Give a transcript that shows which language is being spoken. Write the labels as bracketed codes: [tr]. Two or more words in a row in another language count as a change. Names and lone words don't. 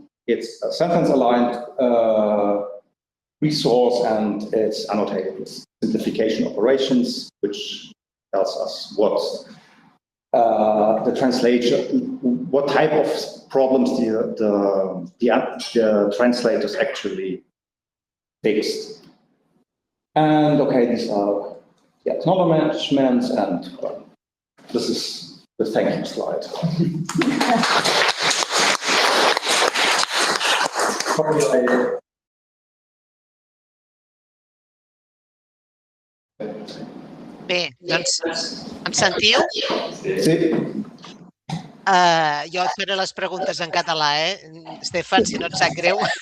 [en] It's a sentence-aligned resource, and it's annotated with simplification operations, which tells us what the translation, what type of problems the translators actually fixed. And okay, these are the acknowledgements, and this is the thank you slide. [ca] Bé, doncs, em sentiu? Sí. Jo et faré les preguntes en català, Stefan, si no et sap greu.